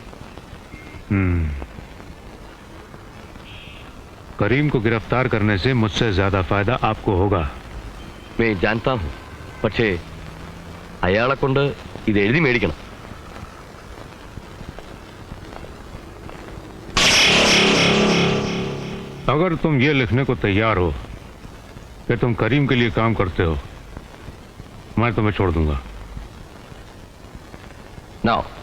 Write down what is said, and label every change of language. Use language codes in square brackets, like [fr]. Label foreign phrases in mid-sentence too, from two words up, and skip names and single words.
[hi] करीम को गिरफ्तार करने से मुझसे ज्यादा फायदा आपको होगा. मैं जानता हूं, [ml] പക്ഷേ അയാളെ കൊണ്ട് ഇത് എഴുതി മേടിക്കണം. [hi] अगर तुम ये लिखने को तैयार हो कि तुम करीम के लिए काम करते हो, मैं तुम्हें छोड़ दूंगा. Now.